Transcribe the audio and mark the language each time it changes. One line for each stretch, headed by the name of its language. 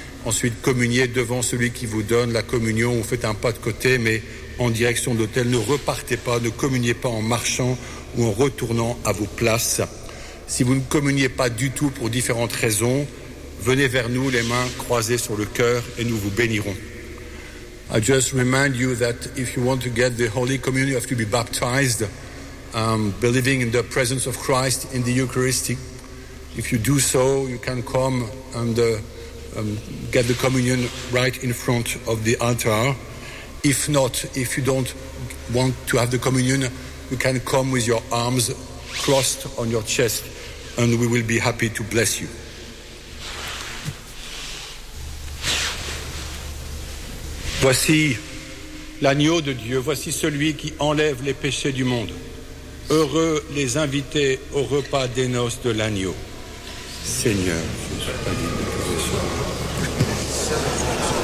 French: Ensuite, communiez devant celui qui vous donne la communion. Vous faites un pas de côté, mais en direction de l'autel. Ne repartez pas, ne communiez pas en marchant ou en retournant à vos places. Si vous ne communiez pas du tout pour différentes raisons, venez vers nous, les mains croisées sur le cœur, et nous vous bénirons.
English: I just remind you that if you want to get the Holy Communion, you have to be baptized, believing in the presence of Christ in the Eucharist. If you do so, you can come and get the communion right in front of the altar. If not, if you don't want to have the communion, you can come with your arms crossed on your chest, and we will be happy to bless you.
French: Voici l'agneau de Dieu, voici celui qui enlève les péchés du monde. Heureux les invités au repas des noces de l'agneau. Seigneur, je suis pas digne de te recevoir.